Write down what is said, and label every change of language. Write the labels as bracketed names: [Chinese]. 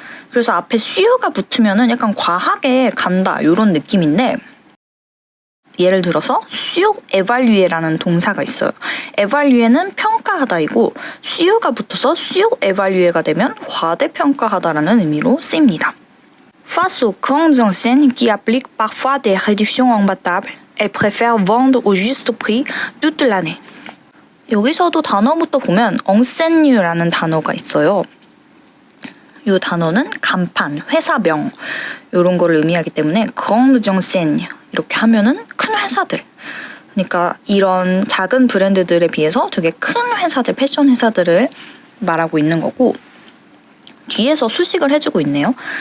[Korean] 그래서 앞에 sure가 붙으면은 약간 과하게 간다 이런 느낌인데 예를 들어서 surevalue라는 동사가 있어요. evalue는 평가하다이고 sure가 붙어서 surevalue가 되면 과대평가하다라는 의미로 쓰입니다. [French] Face aux grandes enseignes qui appliquent parfois des réductions imbattables, elles préfèrent vendre au juste prix toute l'année. [Korean] 여기서도 단어부터 보면 enseigne라는 단어가 있어요. 이 단어는 간판, 회사명 이런 거를 의미하기 때문에 [French] grande enseigne [Korean] 이렇게 하면은 큰 회사들. 그러니까 이런 작은 브랜드들에 비해서 되게 큰 회사들, 패션 회사들을 말하고 있는 거고 뒤에서 수식을 해주고 있네요.